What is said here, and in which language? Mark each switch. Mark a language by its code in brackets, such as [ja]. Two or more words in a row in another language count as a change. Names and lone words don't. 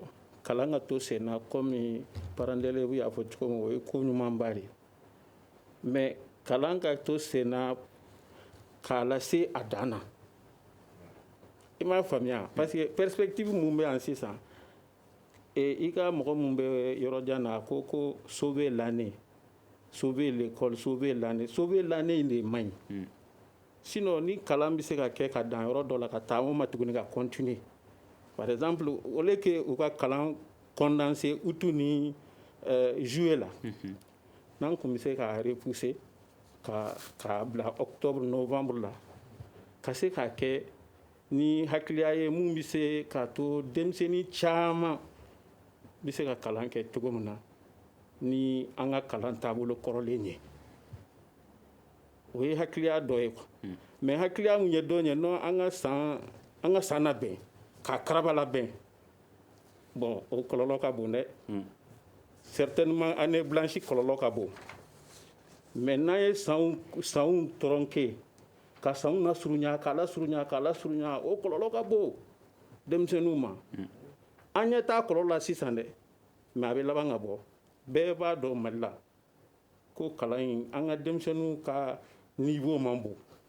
[bm] kalan ka to sen na [fr] comme parents d'élèves [bm] y'a fɔ cogo min o ye ko ɲumanba de mais kalan ka to sen na k'a lase a dan na i m'a faamuya parce [fr] que perspective [bm] mun bɛ yan sisan i ka mɔgɔ mun bɛ yɔrɔ jan na ko [fr] sauver l'année sauver l'école sauver l'année [bm] de man ɲi sinon ni kalan bɛ se ka kɛ ka dan yɔrɔ dɔ la ka taa o ma tuguni ka [fr] continuer par exemple au lieu que [bm] u ka kalan [fr] condenser août [bm] ni juillet la n'an kun bɛ se ka repousser ka bila [fr] octobre novembre [bm] la ka se ka kɛ ni hakiliya ye mun bɛ se ka to denmisɛnnin caman bɛ se ka kalan kɛ cogo min na ni an ka kalan taabolo kɔrɔlen ye o ye hakiliya dɔ ye mais hakiliya mun ye dɔ ye non an ka san labɛn ka karaba labɛn bon o kɔlɔlɔ ka bon dɛ [fr] certainement année blanche [bm] kɔlɔlɔ ka bon mais n'an ye sanw tɔrɔnke ka sanw lasurunya k'a lasurunya o kɔlɔlɔ ka bon denmisɛnninw ma an ɲɛ t'a kɔlɔlɔ la sisan dɛ mais a bɛ laban ka bɔ bɛɛ b'a dɔn Mali la ko kalan in an ka denmisɛnninw ka niveau man bon